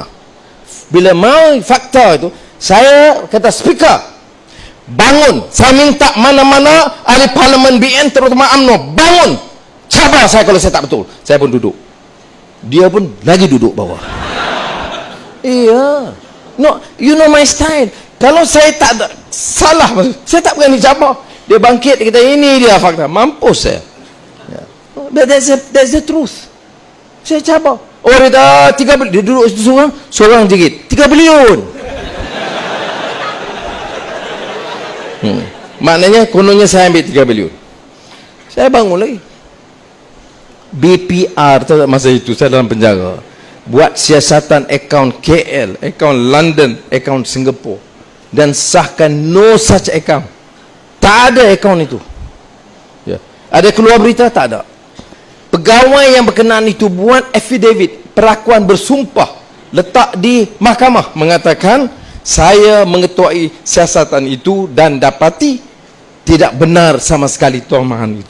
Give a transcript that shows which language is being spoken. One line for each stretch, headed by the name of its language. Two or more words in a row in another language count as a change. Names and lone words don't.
Malay: Bila mau fakta itu, saya kata speaker, bangun. Saya minta mana-mana ahli parlimen BN terutama UMNO, bangun. Cabar saya kalau saya tak betul. Saya pun duduk. Dia pun lagi duduk bawah. Iya.
English: No, you know my style.
Malay: Kalau saya tak ada salah, saya tak berani cabar. Dia bangkit, dia kata ini dia fakta. Mampus saya.
English: But that's the truth.
Malay: Saya cabar. Oh, dia dah 3 bilion. Dia duduk situ seorang jigit 3 bilion. Maknanya kononnya saya ambil 3 bilion. Saya bangun lagi. BPR tu masa itu saya dalam penjara. Buat siasatan akaun KL, akaun London, akaun Singapura, dan sahkan
English: no such account.
Malay: Tak ada akaun itu. Ya. Ada keluar berita? Tak ada. Pegawai yang berkenaan itu buat affidavit, perakuan bersumpah, letak di mahkamah, mengatakan saya mengetuai siasatan itu dan dapati tidak benar sama sekali tuahan itu.